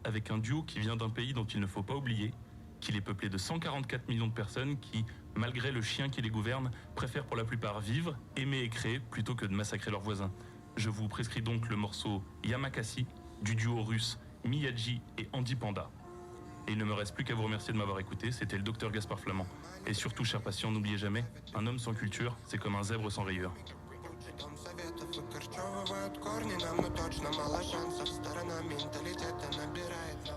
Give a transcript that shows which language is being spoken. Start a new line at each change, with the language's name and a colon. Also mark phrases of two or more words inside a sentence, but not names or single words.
French: avec un duo qui vient d'un pays dont il ne faut pas oublier qu'il est peuplé de 144 millions de personnes qui, malgré le chien qui les gouverne, préfèrent pour la plupart vivre, aimer et créer plutôt que de massacrer leurs voisins. Je vous prescris donc le morceau Yamakasi du duo russe Miyagi et Andy Panda. Et il ne me reste plus qu'à vous remercier de m'avoir écouté, c'était le docteur Gaspard Flamand. Et surtout, chers patients, n'oubliez jamais, un homme sans culture, c'est comme un zèbre sans rayures.
Russian: Дом советов выкорчевывают корни, нам, но точно мало шансов. Сторона менталитета набирает